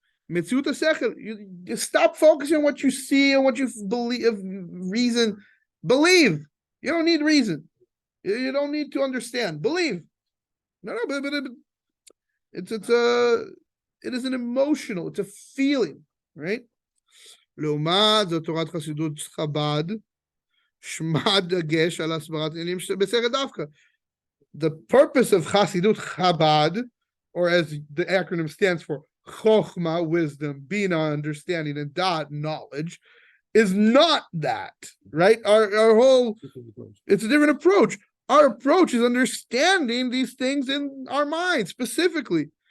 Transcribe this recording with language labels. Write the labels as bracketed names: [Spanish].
[English] Mitziut HaSechel, you stop focusing on what you see and what you believe, reason. Believe. You don't need reason. You don't need to understand. Believe. No, but it is an emotional, it's a feeling, right? [Hebrew] לעומת זאת תורת חסידות חב"ד, שמה דגש על הסברת עניינים בסדר דווקא. [English] The purpose of Hasidut Chabad, or as the acronym stands for, Chokhmah, wisdom, Bina, understanding, and Da'at, knowledge, is not that, right? Our whole, it's a different approach. Our approach is understanding these things in our mind, specifically.